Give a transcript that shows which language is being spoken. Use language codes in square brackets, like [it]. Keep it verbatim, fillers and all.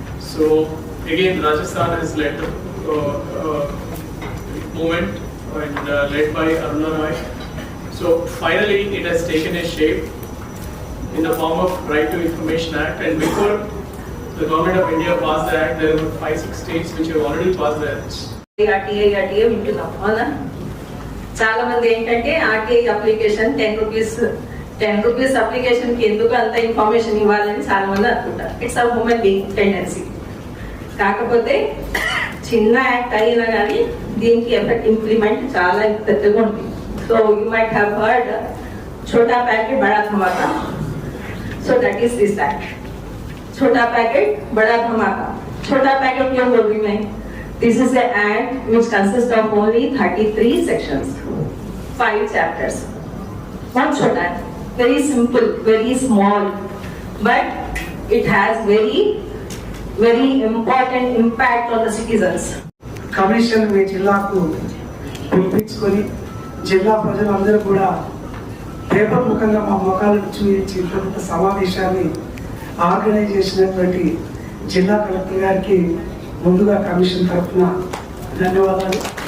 [en] So again, Rajasthan has led the uh, uh, movement and uh, led by Aruna Rai. So finally, it has taken a shape in the form of Right to Information Act. And before the government of India passed the act, there were five, six states which have already passed the act. [te] RTI RTI వింటున్నాం అవునా. చాలా మంది ఏంటంటే RTI application ten rupees ten rupees application కి ఎందుకు అంత information ఇవ్వాలని చాలా మంది అనుకుంటారు. [en] It's a human being tendency. [te] కాకపోతే చిన్న యాక్ట్ అయినా కానీ దీనికి ఎఫెక్ట్ ఇంప్లిమెంట్ చాలా పెద్దగా ఉంది. [en] so you might have heard [hi] ఛోటా ప్యాకెట్ బడా ధమాకా. [en] So that is this act. [hi] Chota ప్యాకెట్ బడా ధమాకా. Chota packet queue boll రహీ high. [en] This is an act which consists of only thirty-three sections, five chapters. One short act, very simple, very small, but it has very, very important impact on the citizens. [te] Commission మీ జిల్లాకు పిలిపించుకొని జిల్లా ప్రజలందరూ కూడా paper ముఖంగా మా ముఖాలను చూపించి ఇంత సమావేశాన్ని ఆర్గనైజ్ చేసినటువంటి జిల్లా కలెక్టర్ గారికి ముందుగా కమిషన్ తరఫున ధన్యవాదాలు.